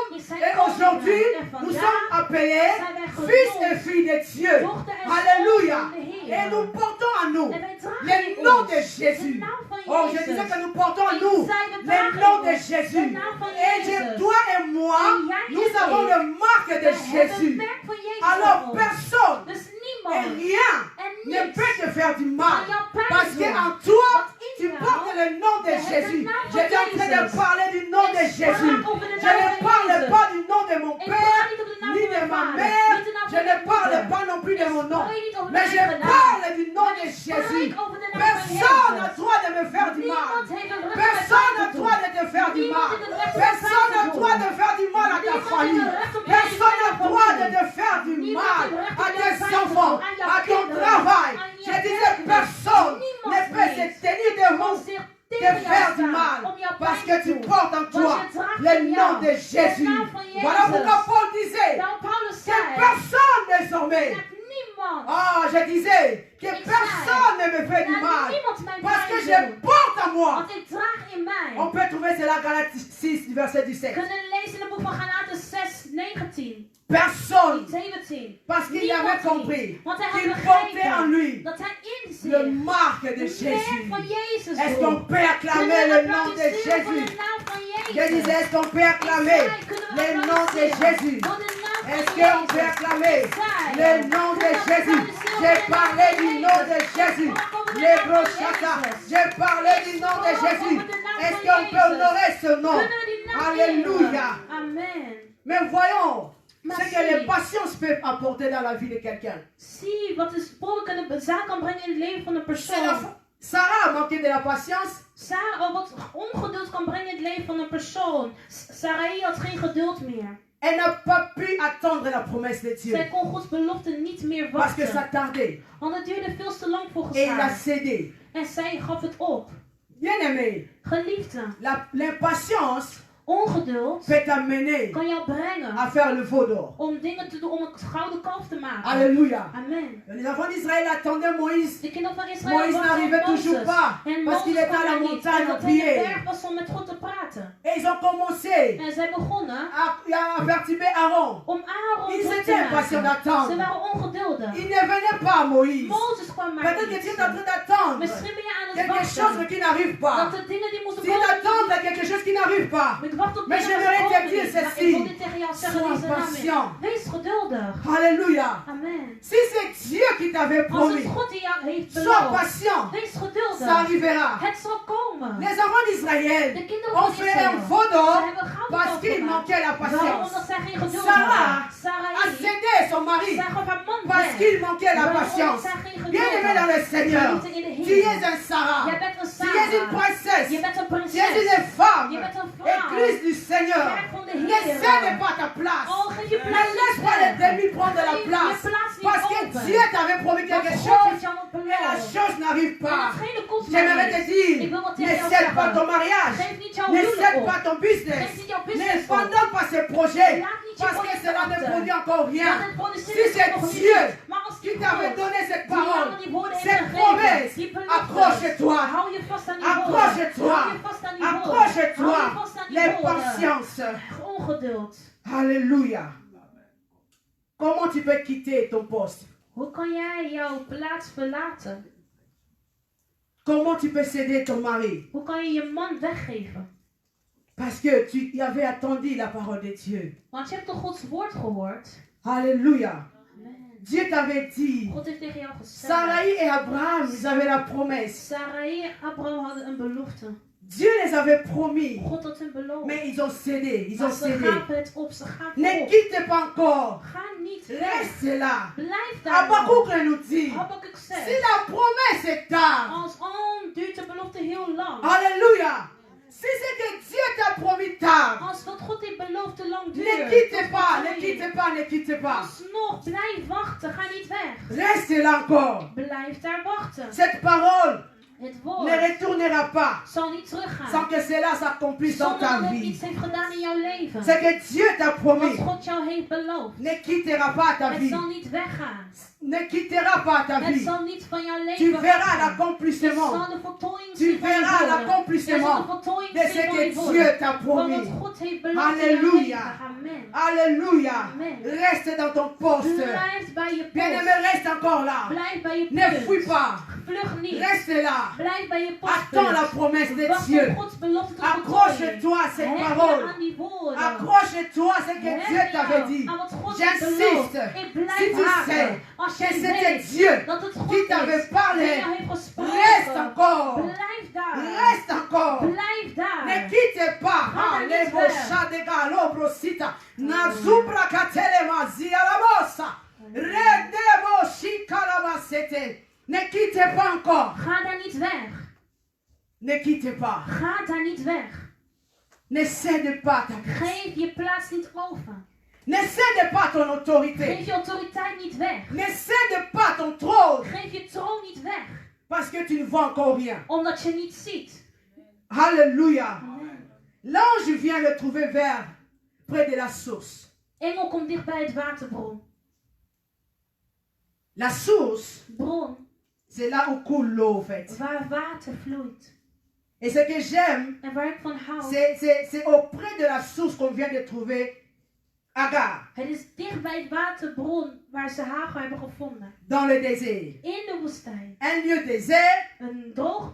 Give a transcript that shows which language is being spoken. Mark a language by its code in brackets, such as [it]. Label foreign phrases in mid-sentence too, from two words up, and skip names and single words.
[nl] in zijn [fr] et aujourd'hui, [nl] koninkrijk. En [fr] nous [nl] vandaag [fr] sommes appelés [nl] zijn wij [fr] fils [nl] genoemd [fr] et filles de Dieu. [nl] dochter en [fr] Alléluia. [nl] zoon van de Heer. [fr] Et nous portons en nous [nl] En wij dragen [fr] le [nl] in [fr] nom [nl] ons [fr] de Jésus. [nl] de naam van [fr] Oh, je [nl] Jezus. [fr] disais que nous portons en [nl] Ik [fr] nous [nl] zei, we [fr] le [nl] dragen [fr] nom [nl] in [fr] de [nl] ons [fr] Jésus. [nl] de naam van [fr] Et [nl] Jezus. [fr] toi et moi, [nl] En jij en [fr] nous avons [nl] ik, [fr] le marque de [nl] wij hebben [fr] Jésus. [nl] het merk van Jezus [fr] Alors [nl] op ons. [fr] personne [nl] Dus [fr] et [nl] niemand [fr] rien [nl] en [fr] ne [nl] niets [fr] peut te faire du mal. [nl] kan jou pijn [fr] Parce [nl] doen. [fr] qu'en toi, [nl] Want in [fr] tu [nl] jou [fr] portes le nom de [nl] je hebt de [fr] Jésus. [nl] naam [fr] Je [nl] van [fr] suis en train de [nl] Jezus. [fr] parler du nom de [nl] Ik sprak [fr] Jésus. [nl] over de [fr] Je [nl] naam [fr] ne [nl] van [fr] parle [nl] Jezus. [fr] pas du nom de mon [nl] Ik [fr] père, [nl] praat niet op de naam [fr] ni [nl] van [fr] de [nl] mijn [fr] ma [nl] vader, [fr] mère. [nl] niet de naam [fr] Je [nl] van [fr] ne [nl] mijn [fr] parle [nl] moeder. [fr] pas non plus de mon nom. [nl] Ik spreek niet over [fr] Mais je [nl] mijn eigen naam. [fr] parle du nom [nl] Maar [fr] de [nl] ik [fr] Jésus. [nl] spreek over de naam van [fr] Personne n'a [nl] Jezus. [fr] droit de me faire du mal. [nl] Niemand heeft een recht [fr] Personne [nl] om [fr] n'a [nl] mij te [fr] droit [nl] doen. [fr] de te faire du [nl] Niemand [fr] mal. [nl] heeft een recht om [fr] Personne [nl] mij [fr] n'a [nl] te [fr] droit [nl] doen. [fr] de faire du mal à ta [nl] Niemand heeft [fr] famille. [nl] een recht om mij te [fr] Personne n'a [nl] doen aan [fr] droit [nl] je [fr] de te faire du [nl] Niemand [fr] mal [nl] heeft een recht [fr] à [nl] om jou [fr] tes [nl] pijn te [fr] enfants, [nl] doen, aan jouw [fr] à ton [nl] kinderen, [fr] travail. [nl] aan je [fr] Je disais, [nl] werk. [fr] personne [nl] Niemand [fr] ne peut se [nl] niet. [fr] tenir devant [nl] Om zich [fr] te [nl] tegen jou [fr] faire du [nl] staan, [fr] mal. [nl] om jou [fr] Parce [nl] pijn [fr] que [nl] te [fr] tu [nl] doen. [fr] portes en [nl] Want [fr] toi [nl] je draagt [fr] le [nl] in [fr] nom [nl] jou [fr] de [nl] de [fr] Jésus. [nl] naam van [fr] Voilà pourquoi [nl] Jezus. [fr] Paul disait [nl] Nou, Paulus [fr] que [nl] zei, [fr] personne désormais. [nl] dat niemand, [fr] Ah, je disais que [nl] Ik [fr] personne ne me fait du [nl] dat [fr] mal. [nl] niemand mij [fr] Parce que [nl] pijn [fr] je [nl] doet. [fr] porte en moi. [nl] Want ik draag in mij. [fr] On peut trouver cela Galates 6, verset 17. [nl] Kunnen lezen in het boek van Galaten 6, 19, [fr] Personne. [nl] 17. [fr] Parce qu'il [nl] Niemand [fr] avait [nl] niet. [fr] compris [nl] Want hij [fr] qu'il [nl] had [fr] portait en [nl] begrepen [fr] lui [nl] dat hij in zich [fr] le marque de [nl] het merk [fr] Jésus. [nl] van Jezus [fr] Est-ce [nl] droeg. [fr] qu'on peut acclamer [nl] Kunnen [fr] le [nl] we [fr] nom de [nl] applaudisseren voor [fr] Jésus? [nl] de naam van [fr] Je [nl] Jezus? [fr] disais, est-ce qu'on peut acclamer le nom de Jésus? Est-ce qu'on peut acclamer le nom de Jésus? J'ai parlé du nom de Jésus. Les brochata. J'ai parlé du nom de Jésus. Est-ce qu'on peut honorer ce nom? Alléluia. Amen. Mais voyons [nl] Maar [fr] ce que [nl] zie. [fr] les patiences peuvent apporter dans la vie de quelqu'un. [nl] Zie wat de sporen kunnen zaak kan brengen in het leven van een [fr] C'est la [nl] persoon. [fr] Sarah a manqué de la patience. [nl] Sarah, wat ongeduld kan brengen in het leven van een persoon. Sarai had geen geduld meer. [fr] Elle n'a pas pu attendre la promesse de Dieu. [nl] Zij kon Gods belofte niet meer [fr] Parce que ça [nl] wachten. [fr] tardait. [nl] Want het duurde veel te lang volgens [fr] Et il a [nl] haar. [fr] cédé. [nl] En zij gaf het op. [fr] Bien aimé, [nl] Geliefde, [fr] l'impatience [nl] ongeduld [fr] peut t'amener [nl] kan jou brengen [fr] à faire le veau d'or. [nl] om dingen te doen, om het gouden kalf te maken. [fr] Alléluia. [nl] Amen. [fr] Les enfants d'Israël attendaient Moïse. [nl] De kinderen van Israël [fr] Moïse [nl] wachten [fr] n'arrivait [nl] op [fr] toujours [nl] Mozes. [fr] pas. [nl] En [fr] Parce qu'il [nl] Mozes [fr] était à la [nl] kwam er niet. [fr] montagne en [nl] Omdat hij in de [fr] prière. [nl] berg was om met God te praten. [fr] Et ils ont commencé [nl] En zij begonnen [fr] à perturber Aaron. [nl] om Aaron [fr] Ils [nl] druk [fr] étaient [nl] te [fr] impatients [nl] maken. Ze [fr] d'attendre. [nl] waren ongeduldig. [fr] Il ne venait pas à Moïse. [nl] Mozes gewoon maar [fr] Peut-être que tu es en train d'attendre [nl] Misschien ben je aan het [fr] quelque chose [nl] wachten [fr] mais qui n'arrive [nl] dat [fr] pas. [nl] de dingen die moeten [fr] Tu [nl] komen [fr] t'attends à quelque chose qui n'arrive pas. [nl] Ik wacht op [fr] Mais [nl] dingen die [fr] j'aimerais te [nl] komen [fr] dire [nl] niet. Maar [fr] ceci. [nl] ik wil dit tegen jou zeggen [fr] Sois [nl] deze naam [fr] patient. [nl] in. Wees geduldig. [fr] Alléluia. [nl] Amen. [fr] Si c'est Dieu qui t'avait [nl] Als [fr] promis, [nl] het God die jou heeft [fr] sois [nl] beloofd, [fr] patient. [nl] wees [fr] Ça [nl] geduldig. [fr] arrivera. [nl] Het zal komen. [fr] Les enfants d'Israël [nl] De kinderen [fr] ont [nl] van [fr] fait un [nl] Israël, [fr] veau [nl] ze [fr] d'or [nl] hebben goud [fr] parce qu'il [nl] gemaakt. [fr] manquait la [nl] Waarom? [fr] patience. [nl] Omdat zij geen geduld [fr] Sarah [nl] hadden. [fr] a [nl] Sarai, [fr] cédé son mari [nl] zij gaf haar man [fr] parce [nl] weg. [fr] qu'il manquait la [nl] Waarom? [fr] patience. [nl] Omdat zij geen geduld [fr] Bien-aimé dans [nl] had. [fr] le Seigneur, [nl] Geliefde in de [fr] tu [nl] Heer. [fr] es un Sarah. [nl] Jij bent een [fr] Tu es une [nl] Sarah. [fr] princesse. [nl] Je bent een [fr] Tu es [nl] prinses. [fr] une femme. [nl] Je bent een vrouw. [fr] Église du Seigneur. [nl] Kerk van de [fr] Ne [nl] Heer. [fr] cède pas ta place. [nl] Oh, geef je [fr] Ne [nl] plaats [fr] laisse [nl] niet [fr] pas les [nl] weg. [fr] demi prendre la [nl] Geef je [fr] place. [nl] plaats niet [fr] Parce que [nl] open. [fr] Dieu t'avait promis [nl] Want [fr] quelque [nl] God [fr] chose [nl] heeft jou wat [fr] et la [nl] beloofd. [fr] chose n'arrive [nl] En [fr] pas. [nl] hetgene komt maar [fr] J'aimerais te [nl] niet. [fr] dire, [nl] Ik wil wat [fr] ne [nl] tegen jou [fr] cède pas ton [nl] zeggen. [fr] mariage. [nl] Geef niet jouw [fr] Ne [nl] huwelijk [fr] cède [nl] op. [fr] pas ton business. [nl] Geef niet jouw [fr] Ne [nl] business op. [fr] abandonne pas ce projet. [nl] Laat niet je [fr] Parce que [nl] project [fr] cela ne [nl] achter. [fr] produit encore rien. [nl] Want het produceert [fr] Si [nl] het [fr] c'est [nl] nog niet. [fr] Dieu [nl] Maar als [fr] qui [nl] die [fr] t'avait [nl] God [fr] donné cette [nl] die jou [fr] parole, [nl] die woorden heeft [fr] cette [nl] gegeven, [fr] promesse, [nl] die belofte, [fr] accroche-toi. [nl] hou je vast aan die woorden. [fr] Accroche-toi. [nl] Hou je vast aan die woorden. [fr] Accroche-toi. [nl] Hou je vast aan die [fr] L'impatience. [nl] woorden. Ongeduld. [fr] Alléluia. Comment tu peux quitter ton poste? [nl] Hoe kan jij jouw plaats verlaten? [fr] Comment tu peux céder ton mari? [nl] Hoe kan je je man weggeven? [fr] Parce que tu y avais attendu la parole de Dieu. [nl] Want je hebt toch Gods woord gehoord? [fr] Alléluia. [nl] Amen. [fr] Dieu t'avait dit. [nl] God heeft tegen jou gezegd. [fr] Sarai et Abraham, ils avaient la promesse. [nl] Sarai en Abraham hadden een belofte. [fr] Dieu les avait promis. [nl] God had hun beloofd. [fr] Mais ils ont cédé. Ils ont [nl] Maar ze [fr] cédé. [nl] gaven het op. Ze gaan [fr] Ne [nl] op. [fr] quitte pas encore. [nl] Ga niet weg. [fr] Reste là. [nl] Blijf daar. [fr] Habakkuk nous dit. [nl] Habakkuk [fr] Si [nl] zegt. [fr] la promesse est tard. [nl] Als al duurt de belofte heel lang. [fr] Alléluia. Si c'est que Dieu t'a promis tard. [nl] Als wat God heeft beloofd te lang [fr] Ne [nl] duurt. [fr] quitte pas. Ne quitte pas. Ne quitte pas. [nl] Alsnog, blijf wachten. Ga niet weg. [fr] Reste là encore. [nl] Blijf daar wachten. [fr] Cette parole [nl] Het [fr] ne [nl] woord [fr] retournera pas [nl] zal niet teruggaan. [fr] sans que cela s'accomplisse dans [nl] Zonder [fr] ta [nl] dat het [fr] vie. [nl] iets heeft gedaan in jouw leven. [fr] C'est que Dieu t'a [nl] Wat [fr] promis. [nl] God jou heeft beloofd. [fr] Ne quittera pas ta [nl] Het [fr] vie. [nl] zal niet weggaan. [fr] Ne quittera pas ta [nl] Het [fr] vie. [nl] zal niet van jouw [fr] Tu [nl] leven [fr] verras [nl] weggaan. Je [fr] l'accomplissement [nl] zal de voltooiing [fr] Tu [nl] zien van je [fr] verras [nl] woorden. [fr] l'accomplissement [nl] Je zal de voltooing [fr] de ce [nl] zien van [fr] que [nl] je [fr] Dieu [nl] woorden. [fr] t'a [nl] Van [fr] promis. [nl] wat God heeft beloofd in jouw [fr] Alléluia. [nl] leven. Amen. [fr] Alléluia. [nl] Amen. [fr] Reste dans ton poste. [nl] Blijf bij je [fr] Bien-aimé, [nl] post. [fr] reste encore là. [nl] Blijf bij je [fr] Ne fuis [nl] punt. [fr] pas. [nl] Vlug niet. [fr] Reste là. [nl] Blijf bij je [fr] Attends la [nl] postpunt. [fr] promesse de [nl] Wacht [fr] Dieu. [nl] op Gods belofte tot voltooiing. [fr] Accroche-toi à cette [nl] Hecht je [fr] parole. [nl] aan die woorden. [fr] Accroche-toi à ce que [nl] Hecht [fr] Dieu [nl] je [fr] t'avait dit. [nl] aan wat God heeft beloofd. [fr] J'insiste. [nl] Ik [fr] Si [nl] blijf [fr] tu [nl] haken. [fr] sais [nl] Als [fr] que [nl] je [fr] c'était [nl] weet [fr] Dieu [nl] dat het God [fr] qui t'avait [nl] is, [fr] parlé, [nl] die jou heeft gesproken. [fr] reste encore. [nl] Blijf daar. [fr] Reste encore. [nl] Blijf daar. [fr] Ne quitte pas. [nl] Ga daar [fr] Allez, [nl] niet [fr] mon [nl] weg. chat de galo, brosita. Nazubra katele mazia la bossa. Redebo shikalabasete. [fr] Ne quitte pas encore. [nl] Ga daar niet weg. [fr] Ne quitte pas. [nl] Ga daar niet weg. [fr] Ne cède pas ta place. [nl] Geef je plaats niet over. [fr] Ne cède pas ton autorité. [nl] Geef je autoriteit niet weg. [fr] Ne cède pas ton trône. [nl] Geef je troon niet weg. [fr] Parce que tu ne vois encore rien. [nl] Omdat je niet ziet. [fr] Alléluia. [nl] Amen. [fr] L'ange vient le trouver vers près de la source. [nl] Engel komt dicht bij het waterbron. [fr] La source, [nl] Bron [fr] c'est là où coule l'eau, en fait. [nl] waar water vloeit. [fr] Et ce que j'aime, [nl] En waar ik van hou. [fr] c'est auprès de la source qu'on vient de trouver Agar, [nl] Het is dicht bij het waterbron waar ze Hagar hebben gevonden. [fr] dans le désert. [nl] In de woestijn. [fr] Un lieu désert, [nl] Een droge